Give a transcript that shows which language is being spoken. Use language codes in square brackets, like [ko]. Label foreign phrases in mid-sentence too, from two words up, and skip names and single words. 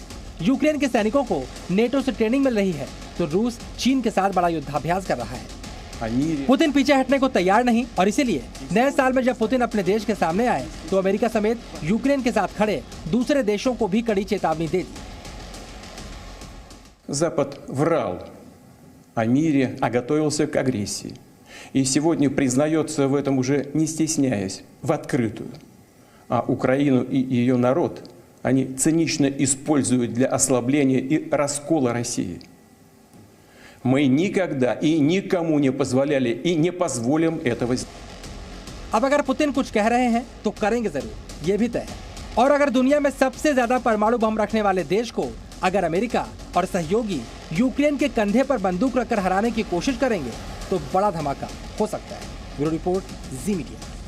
[hi] यूक्रेन के सैनिकों को नेटो से ट्रेनिंग मिल रही है तो रूस चीन के साथ बड़ा युद्धाभ्यास कर रहा है। पुतिन पीछे हटने को तैयार नहीं और इसीलिए नए साल में जब पुतिन अपने देश के सामने आए तो अमेरिका समेत यूक्रेन के साथ खड़े दूसरे देशों को भी कड़ी चेतावनी दे दी। [ru] Запад врал о мире, готовился к агрессии. И сегодня признается в этом уже не стесняясь, в открытую. А Украину и ее народ они цинично используют для ослабления и раскола России. Мы никогда и никому не позволяли и не позволим этого сделать. [hi] अब अगर पुतिन कुछ कह रहे हैं तो करेंगे जरूर, ये भी तय है। और अगर दुनिया में सबसे ज्यादा परमाणु बम रखने वाले देश को अगर अमेरिका और सहयोगी यूक्रेन के कंधे पर बंदूक रखकर हराने की कोशिश करेंगे तो बड़ा धमाका हो सकता है। [en] bureau report, [hi] जी मीडिया।